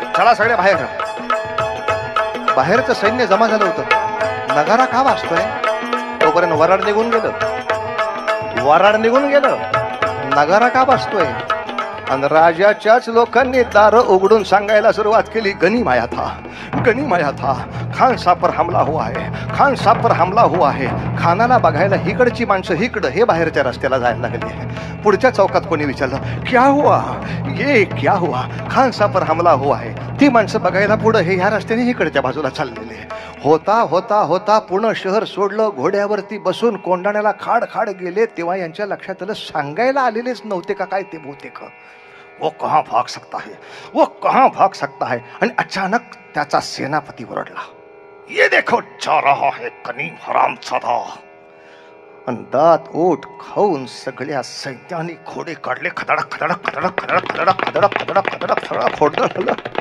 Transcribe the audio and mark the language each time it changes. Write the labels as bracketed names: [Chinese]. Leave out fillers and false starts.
[Marathi] चला सगळे बाहेर. बाहेरचं सैन्य जमा झालं होतं. नगारा का वाजतोय? तोपर्यंत वराड निघून गेलं. वराड निघून गेलं. नगारा का वाजतोय? आणि राजाच्याच लोकांनी दार उघडून सांगायला सुरुवात केली, [Hindi] गनिमाया था, गनिमाया था. खान साहब पर हमला हुआ है, खान साहब पर हमला हुआ है. [Marathi] खानाला बघायला हिकडची माणसं हिकडं हे बाहेरच्या रस्त्याला जायला लागले. पुढच्या चौकात कोणी विचारलं [Hindi] क्या हुआ, ये क्या हुआ, खान साहब पर हमला हुआ है. [Marathi] ती माणसं बघायला पुढं हे ह्या रस्त्याने इकडच्या बाजूला चाललेले. होता होता होता पूर्ण शहर सोडलं, घोड्यावरती बसून कोंडाण्याला खाड खाड गेले. तेव्हा यांच्या लक्षात आलं सांगायला आलेलेच नव्हते का काय ते बहुतेक. [Hindi] वो कहाँ भाग सकता है, वो कहाँ भाग सकता है. [Marathi] आणि अचानक त्याचा सेनापती ओरडला, [Hindi] ये देखो जा रहा है कनीम हरामजादा. [Marathi] आणि दात ओठ खाऊन सगळ्या सैन्याने घोडे काढले. खदडक खदडक खदडक खदडक खदडक खदडक खदडक खदडक खदडक घोडदळ आलं.